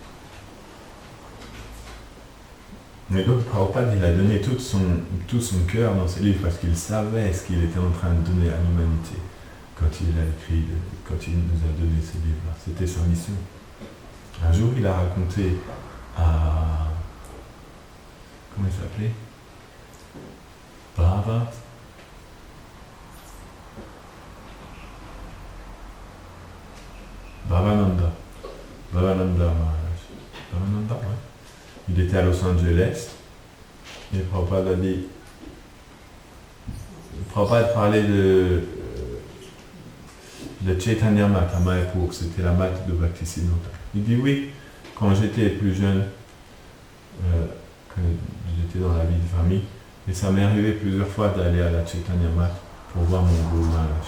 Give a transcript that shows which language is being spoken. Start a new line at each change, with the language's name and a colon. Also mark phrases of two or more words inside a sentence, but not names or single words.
French: Mais donc, Prabhupada, il a donné tout son cœur dans ce livre parce qu'il savait ce qu'il était en train de donner à l'humanité quand il a écrit, quand il nous a donné ces livres-là. C'était sa mission. Un jour, il a raconté à... Comment il s'appelait? Bhavananda Maharaj. Bhavananda, ouais. Il était à Los Angeles et Prabhupada a dit... Prabhupada parlait de Chaitanya Mat à Mayapur, c'était la mat de Bhaktisiddhanta. Il dit oui, quand j'étais plus jeune, quand j'étais dans la vie de famille, et ça m'est arrivé plusieurs fois d'aller à la Chaitanya Mat pour voir mon Guru Maharaj.